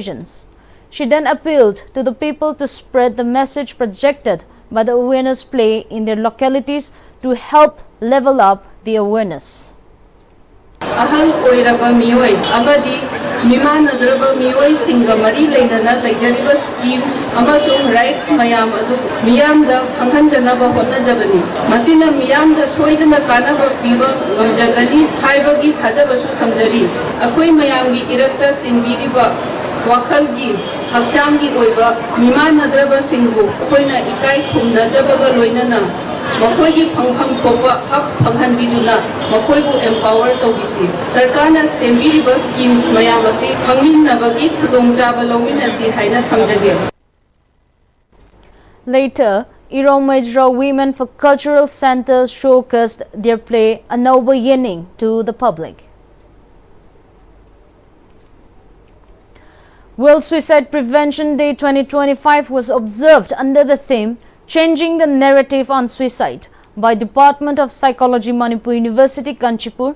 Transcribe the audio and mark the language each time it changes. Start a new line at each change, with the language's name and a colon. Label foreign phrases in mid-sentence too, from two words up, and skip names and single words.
English: She then appealed to the people to spread the message projected by the awareness play in their localities to help level up the awareness.
Manipuri: Ahal oiraba miyoi amadi mimanadraba miyoi singa mari leinana leijariba schemes amasung rights mayam adu miyamda khanghanjanaba hotnajabani masina miyamda soidana kanaba piba ngamjagani haibagi thajabasu thamjari akoi mayamgi irakta tinbiriba wakhalgi hakchangi oiba mimanadraba singbu koina ikai khumnajabaga loinana makoigi phangphang thopa hak phanghanbiduna makoibu empower tobisi sarkarna sembiriba schemes mayam asi khangminnabagi khudongchaba lawminasi haina thamjage.
English: Later, Iromajra Women for Cultural Centers showcased their play Anova Yening to the public. World Suicide Prevention Day 2025 was observed under the theme Changing the Narrative on Suicide by Department of Psychology, Manipur University, Kanchipur.